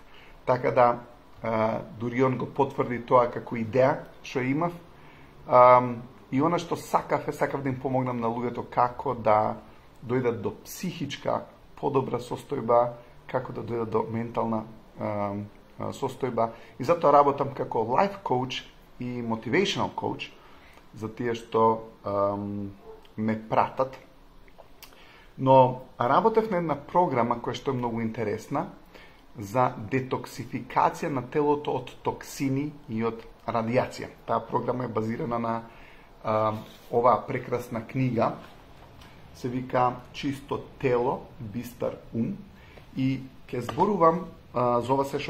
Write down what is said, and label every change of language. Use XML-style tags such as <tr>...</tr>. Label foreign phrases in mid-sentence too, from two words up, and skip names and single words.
<mk>Така да, дури он го потврди тоа како идеја што имав. И она што сакав да им помогнам на луѓето како да дојдат до психичка подобра состојба, како да дојдат до ментална состојба. И затоа работам како</mk> <en>life coach</en> <mk>и</mk> <en>motivational coach</en> <mk>за тие што ме пратат. Но работев на една програма која што е многу интересна за детоксификација на телото од токсини и од радиација. Таа програма е базирана на оваа прекрасна книга, се вика Чисто тело, бистар ум, и ќе зборувам за ова се што</mk>